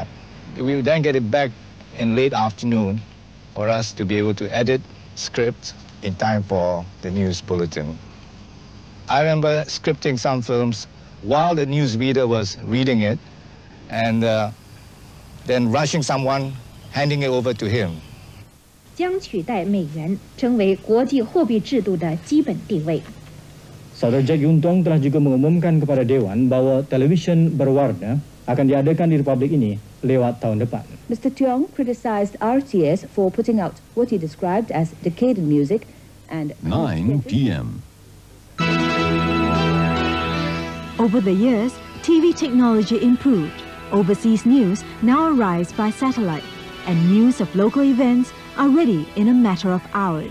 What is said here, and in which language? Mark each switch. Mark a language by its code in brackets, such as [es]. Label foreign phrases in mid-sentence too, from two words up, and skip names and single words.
[en] We would then get it back in late afternoon for us to be able to edit script in time for the news bulletin. I remember scripting some films while the news reader was reading it, and then rushing someone, handing it over to him. [zh] 将取代美元成为国际货币制度的基本地位。 [ms] Saudara Jack Yuntong telah juga mengumumkan kepada Dewan bahwa televisyen berwarna akan diadakan di Republik ini lewat tahun depan. [en] Mr. Tiong criticized RTS for putting out what he described as decadent music and 9 p.m. Over the years, TV technology improved. Overseas news now arrives by satellite, and news of local events are ready in a matter of hours.